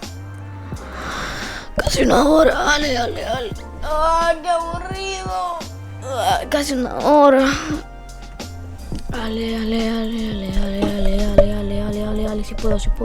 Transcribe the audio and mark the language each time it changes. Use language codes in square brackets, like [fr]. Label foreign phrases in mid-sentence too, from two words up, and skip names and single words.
[es] Casi una hora. Ale, ale, ale. ¡Ay, qué aburrido! Casi una hora. Ale, ale, ale, ale, ale, ale, ale, ale, ale, ale, ale, si puedo.